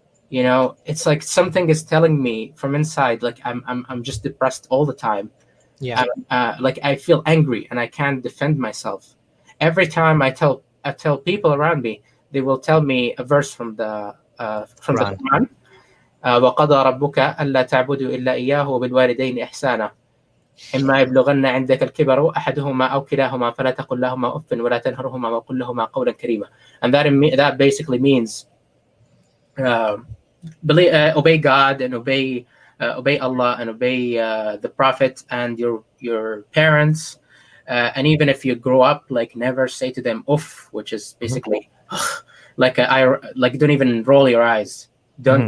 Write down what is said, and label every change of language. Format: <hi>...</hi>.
<en>It's like something is telling me from inside, like I'm just depressed all the time. Yeah. Like I feel angry and I can't defend myself. Every time I tell people around me, they will tell me a verse from the Quran. Quran.</en> <ar>وقضى ربك ألا تعبدوا إلا إياه وبالوالدين إحسانا إما يبلغن عندك الكبر أحدهما أو كلاهما فلا تقل لهما أف ولا تنهرهما وقل لهما قولا كريما.</ar> <en>And that basically means uh, obey God and obey Allah and obey the Prophet and your parents. And even if you grow up, like, never say to them "uff," which is Mhm. basically like don't even roll your eyes, don't</en>